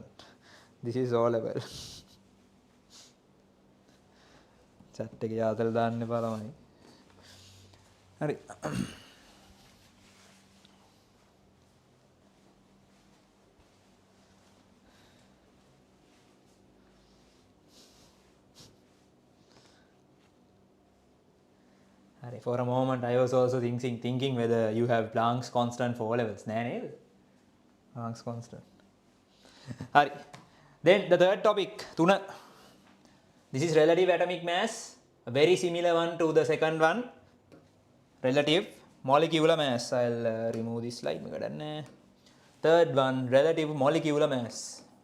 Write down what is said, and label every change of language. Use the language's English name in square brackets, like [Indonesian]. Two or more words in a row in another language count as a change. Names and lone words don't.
[English] This is all level. [Sinhala] Chat එක යාතල දාන්න එපා ළමයි. හරි. [English] For a moment I was also thinking whether you have Planck's constant for O levels. [Sinhala] නෑ නේද? [English] Planck's constant. හරි. Then the third topic 3. This is relative atomic mass, a very similar one to the second one. Relative molecular mass. I'll remove this slide. Third one, relative molecular mass.